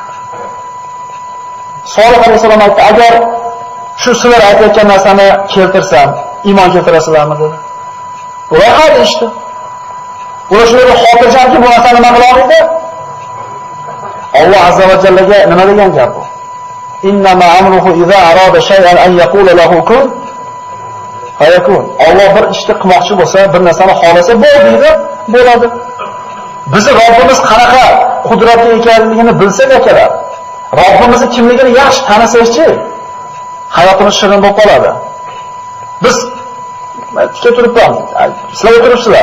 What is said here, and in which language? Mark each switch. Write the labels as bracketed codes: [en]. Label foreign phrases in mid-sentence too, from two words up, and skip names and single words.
[uz] Solih alayhisalom aytdi, agar shu sizlar aytayotgan narsani keltirsam, iymon keltirasizlarmi dedi. Ular hali ishdi. Ular shunday xotirjamki bu narsani nima qila olmaydi? Alloh azza va jallaga nima degan gap bu? [ar] إنما أمره إذا أراد شيئا أن يقول له كن فيكون. [uz] Alloh bir ishni qilmoqchi bo'lsa, bir narsani xolasa bo'ldi, bo'ladi. Bizni Robbimiz qanaqa qudratli ekanligini bilsak akalar, Robbimizni kimligini yaxshi tanisakchi, hayotimiz shirin bo'lib qoladi. Biz tikka turibman, sizlar o'tiribsizlar.